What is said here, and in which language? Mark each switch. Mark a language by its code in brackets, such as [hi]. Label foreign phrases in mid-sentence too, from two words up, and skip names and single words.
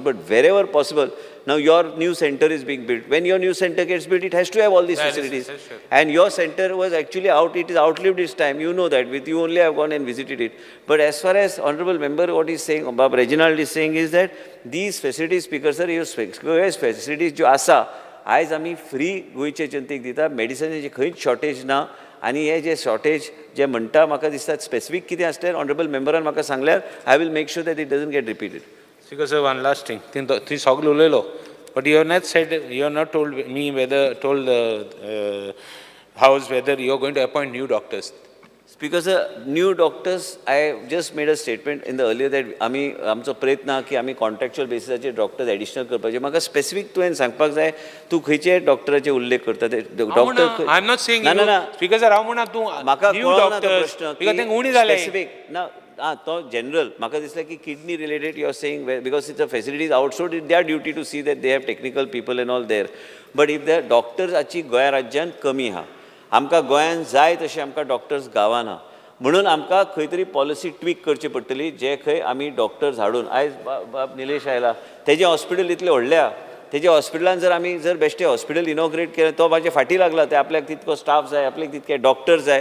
[en] But wherever possible, now your new center is being built. When your new center gets built, it has to have all these facilities. And your center was actually it is outlived its time. You know that. With you only I have gone and visited it. But as far as Honorable Member what is saying, Bob Reginald is saying is that these facilities, Speaker sir, facilities [kok] जो आसा, आयज आमी फ्री गोंयचे जनतेक दिता. मेडिसिनाची खंयच शॉर्टेज ना. आनी हे जे शॉर्टेज जे म्हणटा म्हाका दिसता स्पेसिफीक कितें आसल्यार ऑनरेबल मेंबरान म्हाका सांगल्यार [en] I will make sure that it doesn't get repeated. Speaker sir, one last thing. [kok] ती सगळं उलयलो, [en] but you have not said, you have not told me told the House whether you are going to appoint new doctors. Because new doctors, I just made a statement in the earlier that [kok] आमी आमचो प्रयत्न आहा की आमी कॉन्ट्रॅक्च्युअल बेसिसाचेर डॉक्टर्स एडिशनल करपाचे. म्हाका स्पेसिफीक तुवें सांगपाक जाय तूं खंयचे डॉक्टराचे उल्लेख करता ते डॉक्टर. [en] I am not saying [kok] ना ना ना [en] Speaker sir [kok] हांव म्हणा तूं म्हाका न्यू कळना तो डॉक्टर्स प्रश्न बिकॉज तेंक उणी जाले स्पेसिफीक ना तो जनरल म्हाका दिसलें की [en] kidney related you are saying because it's a facilities outsource it their duty to see that they have technical people and all there. but if the [kok] डॉक्टर्साची गोंया राज्यान कमी आहा. आमकां गोंयान जाय तशे आमकां डॉक्टर्स गांवान आहा. म्हणून आमकां खंय तरी पॉलिसी ट्वीक करची पडटली जे खंय आमी डॉक्टर्स हाडून आयज बाब निलेश आयला तेजें हॉस्पिटल इतलें व्हडलें आहा. तेज्या हॉस्पिटलान जर आमी जर बेश्टें हॉस्पिटल इनॉग्रेट केलें तो म्हाजे फाटीं लागला ते आपल्याक तितको स्टाफ जाय आपल्याक तितके डॉक्टर्स जाय.